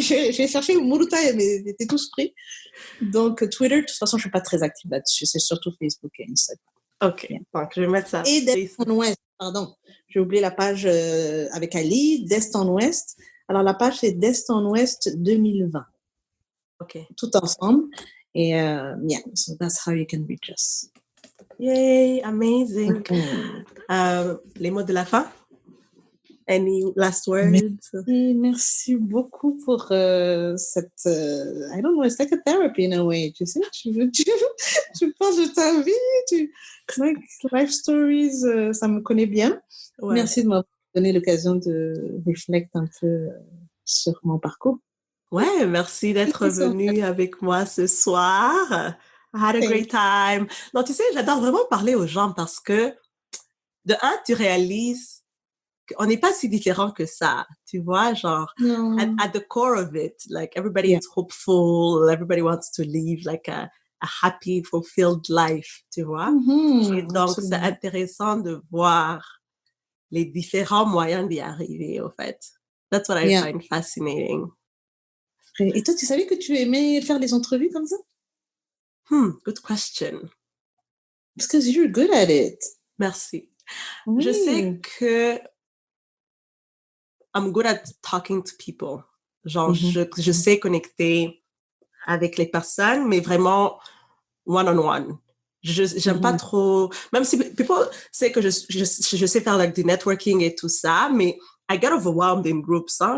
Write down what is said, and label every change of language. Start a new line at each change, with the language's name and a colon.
French: J'ai cherché Muruta, mais c'était tous pris. Donc, Twitter, de toute façon, je ne suis pas très active là-dessus. C'est surtout Facebook et Instagram. OK,
English: Yeah.
French: donc je vais mettre ça. Et d'Est en Ouest, pardon. J'ai oublié la page avec Ali, d'Est en Ouest. Alors, la page, c'est d'Est en Ouest 2020. OK. Tout ensemble.
English: Et yeah, so that's how you can reach us. Yay, amazing.
French: Les mots de la fin?
English: Any last words?
French: Merci beaucoup pour cette...
English: I don't know, it's like a therapy in a way,
French: tu sais, tu parles de ta vie,
English: like, life stories,
French: ça me connaît bien. Ouais. Merci de m'avoir donné l'occasion de réfléchir un peu sur mon parcours. Ouais, merci d'être venu avec moi ce soir.
English: I had a great time.
French: Non, tu sais, j'adore vraiment parler aux gens parce que, de un, tu réalises qu'on n'est pas si différents que ça, tu vois, genre,
English: at the core of it, like, everybody is hopeful, everybody wants to live, like, a happy, fulfilled life,
French: tu vois. Et donc, c'est intéressant de voir les différents moyens d'y arriver, au fait.
English: That's what I find fascinating.
French: Et toi, tu savais que tu aimais faire des entrevues comme ça?
English: Good question. Because you're good at it.
French: Merci. Oui. Je sais que
English: I'm good at talking to people.
French: Genre, je sais connecter avec les personnes, mais vraiment one-on-one. J'aime pas trop, même si
English: people say
French: que je sais faire like, du networking et tout ça, mais
English: I get overwhelmed in groups,
French: hein?